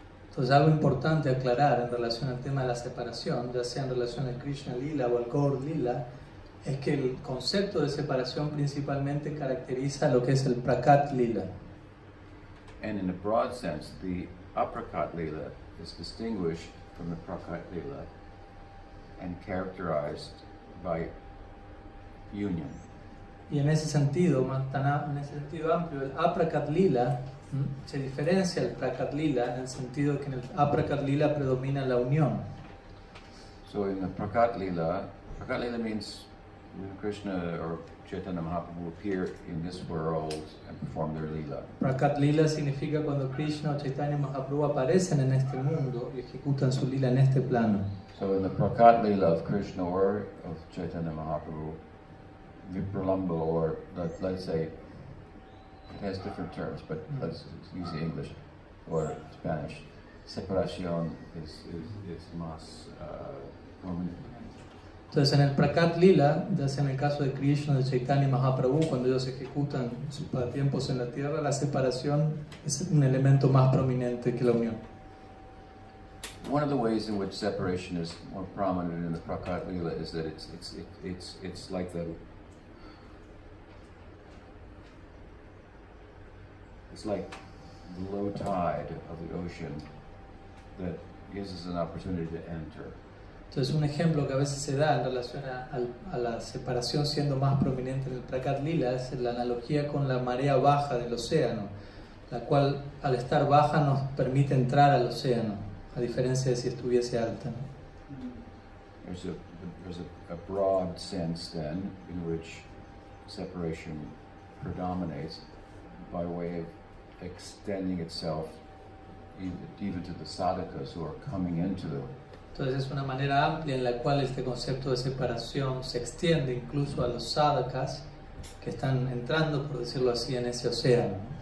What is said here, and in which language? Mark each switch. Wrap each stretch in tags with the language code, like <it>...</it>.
<es>Entonces, algo importante aclarar en relación al tema de la separación, ya sea en relación al Krishna Lila o al Gaur Lila, es que el concepto de separación principalmente caracteriza lo que es el Prakat Lila.</es> <en>And in a broad sense, the Aprakat Leela is distinguished from the Prakat Leela and characterized by union.</en> <es>Y en ese sentido, en ese sentido amplio, el Aprakat Lila se diferencia del Prakat Lila en el sentido de que en el Aprakat Lila predomina la unión.</es> <en>So in the Prakat Leela means when Krishna or Chaitanya Mahaprabhu appear in this world and perform their Leela.</en> <es>Prakat Lila significa cuando Krishna o Chaitanya Mahaprabhu aparecen en este mundo y ejecutan su lila en este plano.</es> <en>So in the Prakat Leela of Krishna or of Chaitanya Mahaprabhu, Vipralamba, or let's say, it has different terms, but let's use the English or Spanish.</en> <es>Separación is más prominent. Entonces, en el Prakat Lila, ya sea en el caso de Krishna o de Chaitanya Mahaprabhu, cuando ellos ejecutan sus pasatiempos en la tierra, la separación es un elemento más prominente que la unión.</es> <en>One of the ways in which separation is more prominent in the Prakat Lila is that it's like the low tide of the ocean that gives us an opportunity to enter.</en> <es>Entonces, un ejemplo que a veces se da en relación a la separación siendo más prominente en el Prakat Lila es la analogía con la marea baja del océano, la cual al estar baja nos permite entrar al océano, a diferencia de si estuviese alta, ¿no?</es> <en>There's a broad sense then in which separation predominates by way of extending itself even to the sadhakas who are coming into the.</en> <es>Entonces es una manera amplia en la cual este concepto de separación se extiende incluso a los sadhakas que están entrando, por decirlo así, en ese océano.</es>